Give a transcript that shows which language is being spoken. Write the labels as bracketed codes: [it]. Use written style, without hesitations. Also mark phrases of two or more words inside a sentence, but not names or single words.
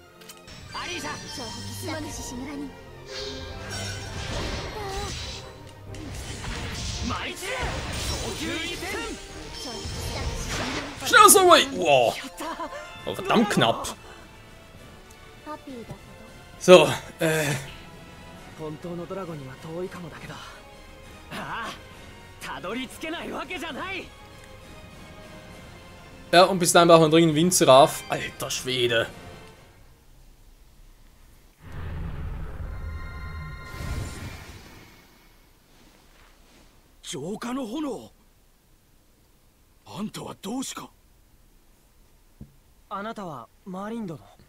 [de] Schnell so, wow. Oh, verdammt knapp. So, [ja] 本当のドラゴンには遠いかもだけど、ああ、たどり着けないわけじゃない。 [de] Ja, und bis dahin brauchen wir dringend Windziraf. Alter Schwede. [ja] 浄化の炎。あんたはどうしか。あなたはマリン殿。